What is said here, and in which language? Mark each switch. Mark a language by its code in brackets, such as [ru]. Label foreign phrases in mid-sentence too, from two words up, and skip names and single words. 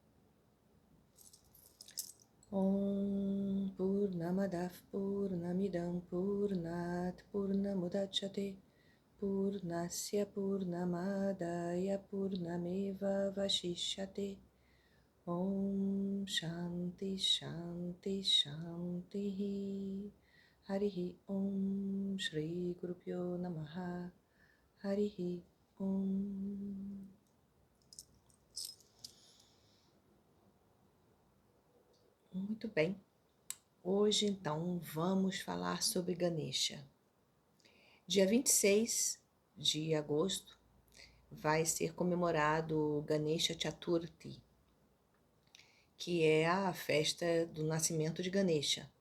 [sa] Om Purnamadav Purnamidam Purnat Purnamudachyate Purnasya Purnamadaya Purnameva Vashishyate. Om Shanti Shanti Shanti. Harihi Om Shri Gurupyo Namaha. Harihi Om. [pt] Muito bem. Hoje, então, vamos falar sobre Ganesha. Dia 26 de agosto vai ser comemorado o Ganesha Chaturthi, que é a festa do nascimento de Ganesha, né?